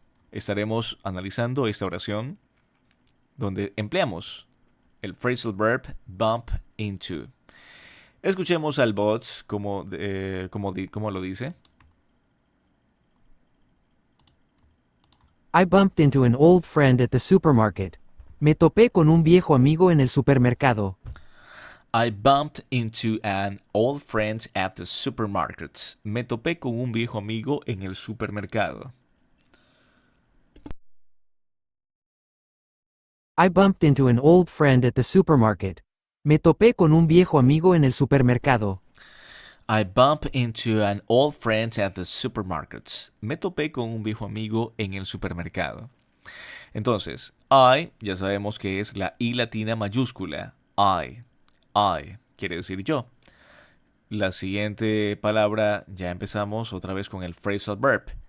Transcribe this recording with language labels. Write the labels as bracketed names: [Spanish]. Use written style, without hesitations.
[Spanish] Estaremos analizando esta oración donde empleamos el phrasal verb bump into. Escuchemos al bot como lo dice. [English] I bumped into an old friend at the supermarket. [Spanish] Me topé con un viejo amigo en el supermercado. [English] I bumped into an old friend at the supermarket. [Spanish] Me topé con un viejo amigo en el supermercado. [English] I bumped into an old friend at the supermarket. [Spanish] Me topé con un viejo amigo en el supermercado. [English] I bumped into an old friend at the supermarket. [Spanish] Me topé con un viejo amigo en el supermercado. Entonces, I, ya sabemos que es la I latina mayúscula. I quiere decir yo. La siguiente palabra, ya empezamos otra vez con el phrasal verb.